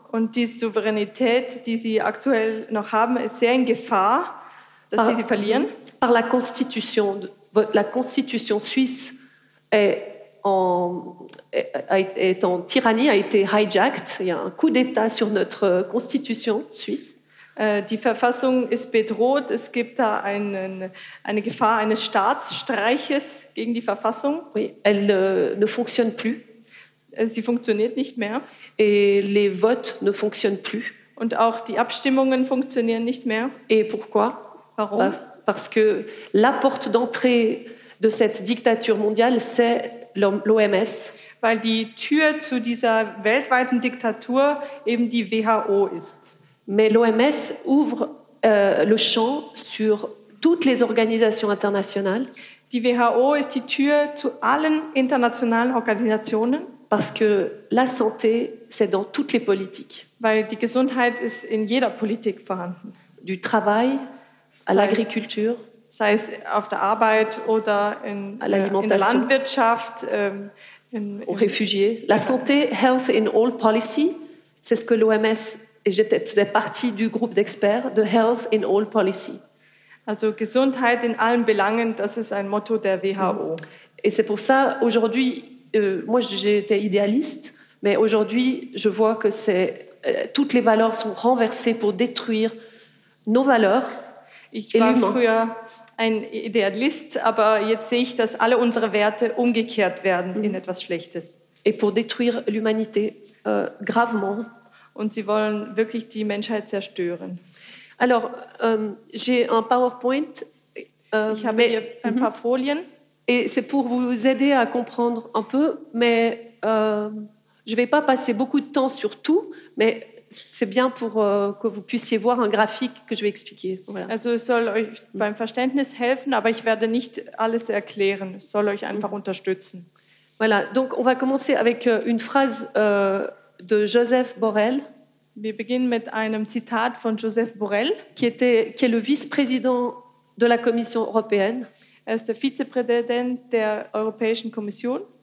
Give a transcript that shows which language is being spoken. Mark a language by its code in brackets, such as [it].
[de] Und die Souveränität, die sie aktuell noch haben, ist sehr in Gefahr, dass sie verlieren. [fr] Par la Constitution, suisse est en tyrannie, a été hijacked. Il y a un coup d'État sur notre Constitution suisse. [de] Die Verfassung ist bedroht. Es gibt da eine Gefahr eines Staatsstreiches gegen die Verfassung. [fr] Oui, elle ne fonctionne plus. [de] Sie funktioniert nicht mehr. [fr] Et les votes ne fonctionnent plus. [de] Und auch die Abstimmungen funktionieren nicht mehr. [fr] Et pourquoi? [de] Warum? [fr] Parce que la porte d'entrée de cette dictature mondiale, c'est l'OMS. [de] Weil die Tür zu dieser weltweiten Diktatur eben die WHO ist. [fr] Mais l'OMS ouvre le champ sur toutes les organisations internationales. [de] Die WHO ist die Tür zu allen internationalen Organisationen. [fr] Parce que la santé, c'est dans toutes les politiques. [de] Weil die Gesundheit ist in jeder Politik vorhanden. [fr] Du travail à l'agriculture. [de] Sei es auf der Arbeit oder in der Landwirtschaft. [fr] Aux réfugiés. La santé, [en] health in all policy, [fr] c'est ce que l'OMS, et j'étais faisais partie du groupe d'experts, de health in all policy. [de] Also Gesundheit in allen Belangen, das ist ein Motto der WHO. [fr] Et c'est pour ça, aujourd'hui, moi j'étais idéaliste, mais aujourd'hui je vois que c'est toutes les valeurs sont renversées pour détruire nos valeurs. [de] Ich war früher ein Idealist, aber jetzt sehe ich, dass alle unsere Werte umgekehrt werden in etwas Schlechtes. [fr] Et pour détruire l'humanité gravement. [de] Und sie wollen wirklich die Menschheit zerstören. [fr] Alors, j'ai un PowerPoint. [de] Ich habe hier ein paar Folien. [fr] Et c'est pour vous aider à comprendre un peu, mais je ne vais pas passer beaucoup de temps sur tout, mais c'est bien pour que vous puissiez voir un graphique que je vais expliquer. Voilà. [de] Also, es soll euch beim Verständnis helfen, aber ich werde nicht alles erklären. Es soll euch einfach unterstützen. [fr] Voilà, donc on va commencer avec une phrase de Joseph Borrell. [de] Wir beginnen mit einem Zitat von Joseph Borrell, [fr] qui est le vice-président de la Commission européenne. [de] Er ist der Vizepräsident der Europäischen Kommission.